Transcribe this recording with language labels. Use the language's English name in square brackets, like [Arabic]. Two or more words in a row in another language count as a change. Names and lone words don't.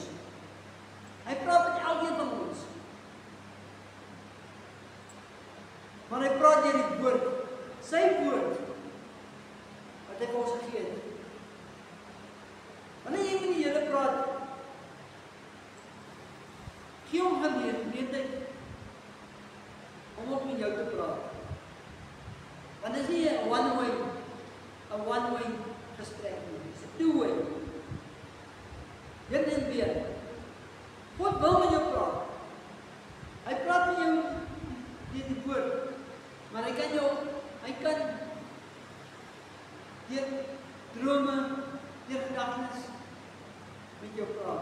[Afrikaans] Hy praat met elkeen van ons. Maar hy praat deur die woord, sy woord, wat hy vir ons gegee het. Wanneer jy met die Here praat, gee hom geleentheid om ook met jou te praat. Want dit is nie 'n one-way gesprek nie, dit is 'n two-way. Heen en weer. God wil met jou praat. Hy praat met jou deur die woord, maar hy kan deur drome, deur gedagtes met jou praat.